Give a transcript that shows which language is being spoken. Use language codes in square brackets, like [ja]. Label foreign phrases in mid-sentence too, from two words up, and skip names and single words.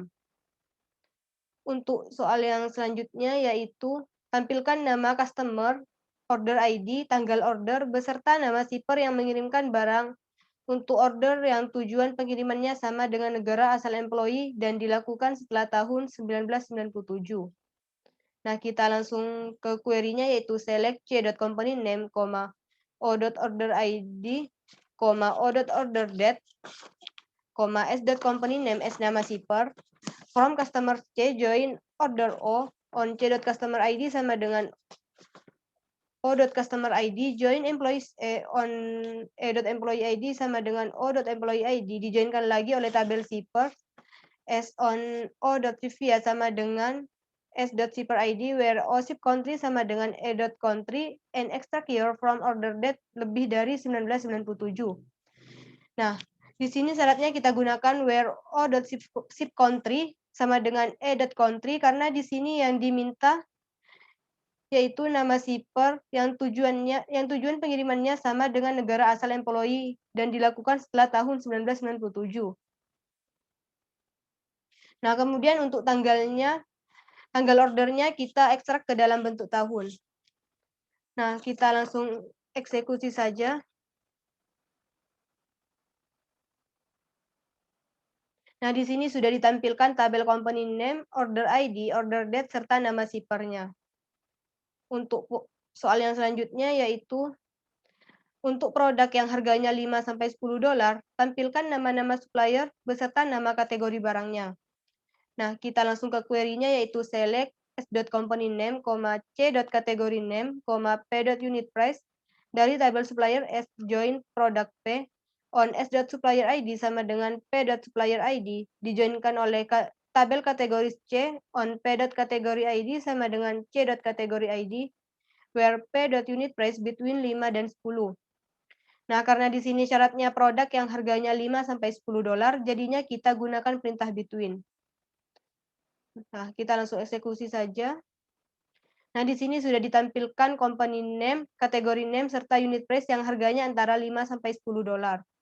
[id] Untuk soal yang selanjutnya, yaitu tampilkan nama customer, [en] order ID, [id] tanggal order, beserta nama shipper yang mengirimkan barang untuk order yang tujuan pengirimannya sama dengan negara asal employee dan dilakukan setelah tahun 1997. Nah, kita langsung ke query-nya yaitu [en] select c.company name, o.order ID, o.order date, s.company name as nama shipper, from customer C join order O on c.customer ID [id] sama dengan [en] o.customer ID, join employees on e.employee ID [id] sama dengan [en] o.employee ID, [id] dijoinkan lagi oleh tabel [en] shipper, s on o.shipvia [id] sama dengan [en] s.shipper ID, where O ship country [id] sama dengan [en] e.country, and extract year from order date [id] lebih dari [en] 1997. [id] Nah, di sini syaratnya kita gunakan [en] where O.ship country [id] sama dengan e.country, karena di sini yang diminta yaitu nama shipper yang tujuan pengirimannya sama dengan negara asal employee dan dilakukan setelah tahun 1997. Nah, kemudian untuk tanggal ordernya kita ekstrak ke dalam bentuk tahun. Nah, kita langsung eksekusi saja. Nah, di sini sudah ditampilkan tabel [en] company name, order ID, order date, [id] serta nama shippernya. Untuk soal yang selanjutnya yaitu untuk produk yang harganya 5-10 dolar, tampilkan nama-nama supplier beserta nama kategori barangnya. Nah, kita langsung ke query-nya yaitu [en] select s.company name, c.category name, p.unit price [id] dari tabel [en] supplier s join product p on s.supplier ID [id] sama dengan [en] p.supplier ID [id] dijoinkan oleh tabel kategori [en] C on p.category ID [id] sama dengan [en] c.category ID where p.unit price between 5 dan 10. [id] Nah, karena di sini syaratnya produk yang harganya 5-10 dolar, jadinya kita gunakan perintah between. Nah, kita langsung eksekusi saja. Nah, di sini sudah ditampilkan [en] company name, [id] kategori name, serta [en] unit price [id] yang harganya antara 5-10 dolar.